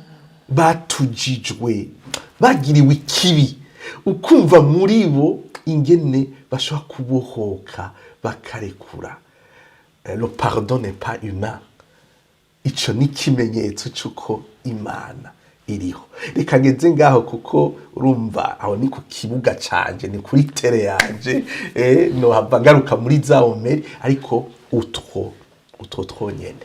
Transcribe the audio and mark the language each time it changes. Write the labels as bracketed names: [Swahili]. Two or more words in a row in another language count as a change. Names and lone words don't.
[Rundi] batujijwe bagiriwe ikibi ukumva muri bo ingene bashobora kubohoka bakarekura. [French] Le pardon n'est pas humain. [Rundi] Ico ni kimenyetso cyuko Imana iriho. Reka ngeze ngaho kuko urumva aho ni ku kibuga canje ni kuri tere yanje no hava ngaruka muri za omeri ariko utwo twonyene.